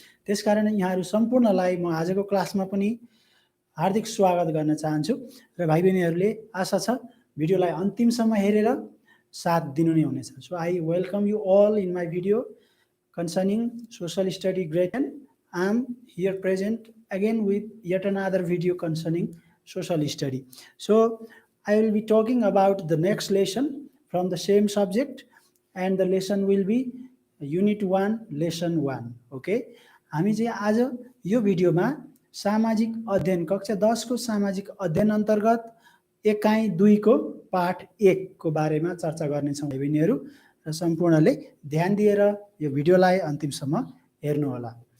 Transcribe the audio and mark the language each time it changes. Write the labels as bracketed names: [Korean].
[Nepali] त्यसकारण यहाँहरू सम्पूर्णलाई म आजको क्लासमा पनि हार्दिक स्वागत गर्न चाहन्छु र भाइ बहिनीहरूले आशा छ भिडियोलाई अन्तिमसम्म हेरेर साथ दिनु नै हुनेछ। [English] So I welcome you all in my video concerning social study grade 10. I am here present again with yet another video concerning social study. So I will be talking about the next lesson from the same subject, and the lesson will be unit 1 lesson 1. [Nepali] Okay, हामी चाहिँ आज यो भिडियोमा सामाजिक अध्ययन कक्षा 10 को सामाजिक अध्ययन अन्तर्गत एकाइ 2 को पाठ 1 को बारेमा चर्चा गर्नेछौँ भाइ बहिनीहरू, र सम्पूर्णले ध्यान दिएर यो भिडियोलाई अन्तिमसम्म हेर्नु होला।